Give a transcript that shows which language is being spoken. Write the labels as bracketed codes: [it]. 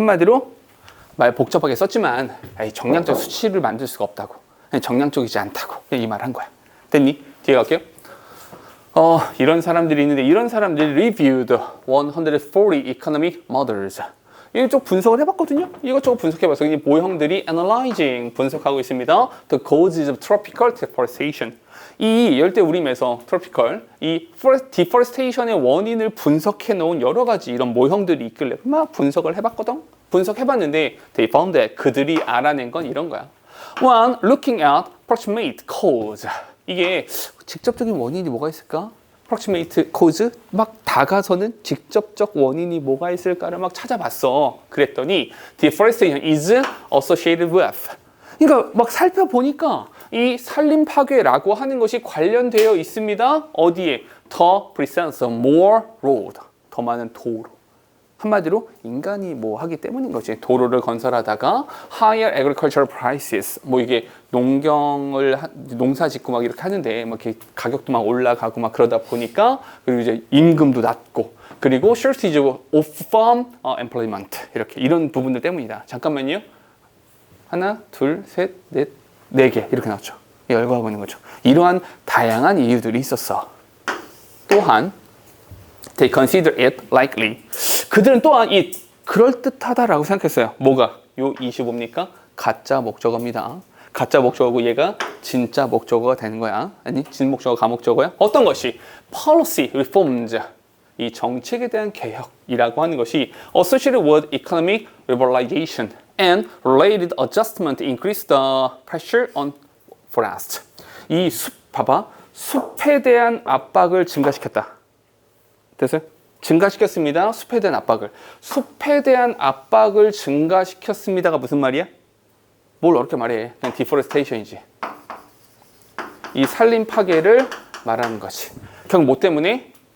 [ko] 한마디로 말 복잡하게 썼지만 정량적 수치를 만들 수가 없다고. 정량적이지 않다고 이 말 한 거야. 됐니? 뒤에 갈게요. 이런 사람들이 있는데 이런 사람들이 [en] reviewed 140 economic models. [ko] 이쪽 분석을 해봤거든요. 이것저것 분석해봐서 이 모형들이 [en] analyzing [ko] 분석하고 있습니다. [en] The causes of tropical deforestation. [ko] 이 열대우림에서 tropical 이 deforestation의 원인을 분석해 놓은 여러 가지 이런 모형들이 있길래 막 분석을 해봤거든. 분석해봤는데 [en] they found that [ko] 그들이 알아낸 건 이런 거야. [en] One, looking at proximate cause. [ko] 이게 직접적인 원인이 뭐가 있을까? [en] proximate cause? [ko] 막 다가서는 직접적 원인이 뭐가 있을까를 막 찾아봤어. 그랬더니 [en] deforestation is associated with. [ko] 그러니까 막 살펴보니까 이 산림 파괴라고 하는 것이 관련되어 있습니다. 어디에? 더 [en] presence of more road. [ko] 더 많은 도로. 한마디로 인간이 뭐 하기 때문인 거지. 도로를 건설하다가 [en] higher agricultural prices, [ko] 뭐 이게 농사 짓고 막 이렇게 하는데 막 이렇게 가격도 막 올라가고 막 그러다 보니까, 그리고 이제 임금도 낮고, 그리고 [en] shortage of farm employment, [ko] 이렇게 이런 부분들 때문이다. 잠깐만요. 하나, 둘, 셋, 넷, 네 개 이렇게 나왔죠. 열거하고 있는 거죠. 이러한 다양한 이유들이 있었어. 또한 [en] they consider it likely. [ko] 그들은 또한 이 그럴듯하다라고 생각했어요. 뭐가? 요 25입니까? 가짜 목적어입니다. 가짜 목적어고 얘가 진짜 목적어가 되는 거야. 아니, 진 목적어, 가 목적어야. 어떤 것이? [en] policy reforms. [ko] 이 정책에 대한 개혁이라고 하는 것이 [en] associated with economic liberalization and related adjustment increase the pressure on forest. [ko] 이 봐봐. 숲에 대한 압박을 증가시켰다. 됐어요? 증가시켰습니다. 숲에 대한 압박을. 숲에 대한 압박을 증가시켰습니다가 무슨 말이야? 뭘 어렵게 말해. 그냥 deforestation이지. 이 산림 파괴를 말하는 거지. 결국 뭐 때문에?